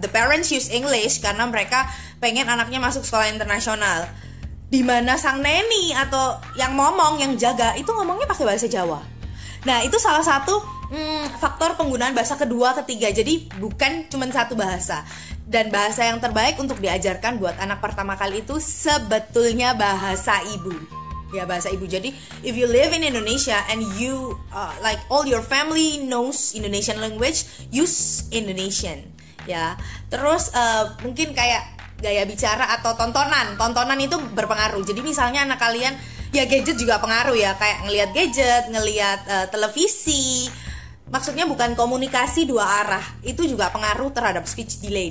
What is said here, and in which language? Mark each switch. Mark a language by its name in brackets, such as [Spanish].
[English] The parents use English [Indonesian] karena mereka pengen anaknya masuk sekolah internasional, di mana sang neni atau yang ngomong, yang jaga itu ngomongnya pakai bahasa Jawa. Nah itu salah satu faktor penggunaan bahasa kedua, ketiga. Jadi bukan cuma satu bahasa. Dan bahasa yang terbaik untuk diajarkan buat anak pertama kali itu sebetulnya bahasa ibu. Ya, bahasa ibu. [English] Jadi if you live in Indonesia and you like all your family knows Indonesian language, use Indonesian. [Indonesian] Ya. Terus mungkin kayak gaya bicara atau tontonan itu berpengaruh. Jadi misalnya anak kalian, ya gadget juga pengaruh ya, kayak ngelihat gadget, ngelihat televisi. Maksudnya bukan komunikasi dua arah, itu juga pengaruh terhadap speech delay.